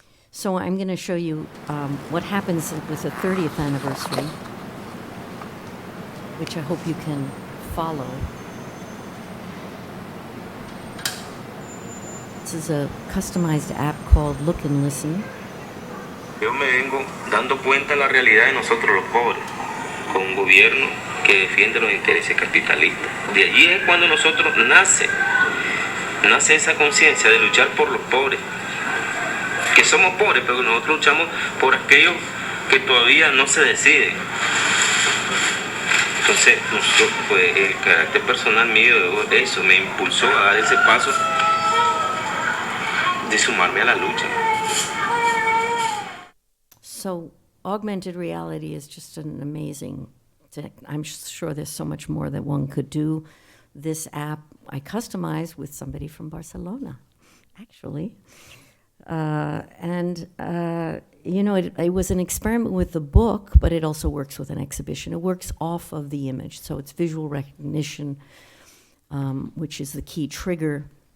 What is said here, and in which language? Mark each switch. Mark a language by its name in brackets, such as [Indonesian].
[English] So I'm going to show you what happens with the 30th anniversary, which I hope you can follow. This is a customized app called Look and Listen. [Spanish] Yo me vengo dando cuenta de la realidad de nosotros los pobres, con un gobierno que defiende los intereses capitalistas. De allí es cuando nosotros nace esa conciencia de luchar por los pobres, que somos pobres, pero nosotros luchamos por aquellos que todavía no se deciden. Entonces, pues, el carácter personal mío, eso me impulsó a dar ese paso de sumarme a la lucha. [English] So, augmented reality is just an amazing thing. I'm sure there's so much more that one could do. This app I customized with somebody from Barcelona, actually. It was an experiment with the book, but it also works with an exhibition. It works off of the image, so it's visual recognition, which is the key trigger.